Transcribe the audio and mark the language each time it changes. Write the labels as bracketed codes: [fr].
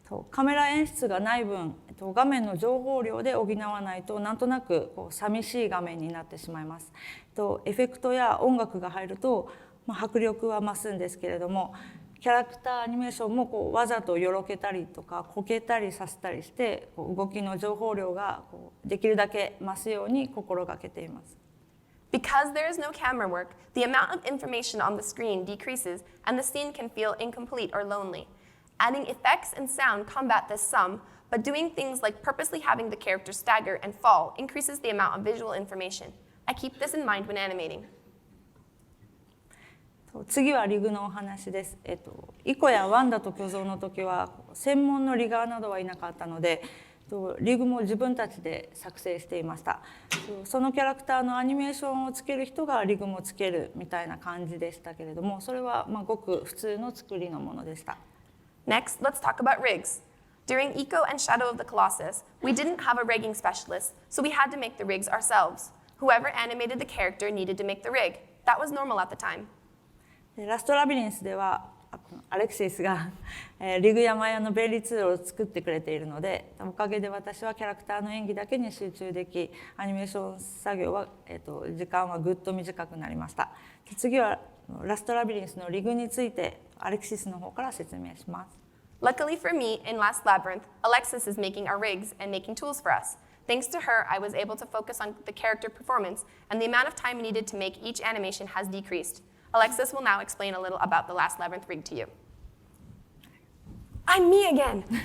[ja] カメラ演出がない分、画面の情報量で補わないとなんとなく寂しい画面になってしまいます。エフェクトや音楽が入ると、迫力は増すんですけれども、キャラクターアニメーションもこうわざとよろけたりとかこけたりさせたりしてこう動きの情報量がこうできるだけ増すように心がけています。 [en] Because there is no camera work, the amount of information on the screen decreases and the scene can feel incomplete or lonely. Adding effects and sound combat this some, but doing things like purposely having the characters stagger and fall increases the amount of visual information. I keep this in mind when animating. [ja] 次はリグのお話です。イコやワンダと巨像の時は専門のリガーなどはいなかったので、リグも自分たちで作成していました。そのキャラクターのアニメーションをつける人がリグもつけるみたいな感じでしたけれども、それはごく普通の作りのものでした。 [en] Next, let's talk about rigs. During Eco and Shadow of the Colossus, we didn't have a rigging specialist, so we had to make the rigs ourselves. Whoever animated the character needed to make the rig. That was normal at the time. [ja] ラストラビリンスではアレクシスがリグやマヤの便利ツールを作ってくれているので、おかげで私はキャラクターの演技だけに集中でき、アニメーション作業は、時間はぐっと短くなりました。次はラストラビリンスのリグについてアレクシスの方から説明します。 [en] Luckily for me, in Last Labyrinth, Alexis is making our rigs and making tools for us. Thanks to her, I was able to focus on the character performance, and the amount of time needed to make each animation has decreased. Alexis will now explain a little about the Last Labyrinth rig to you. I'm me again!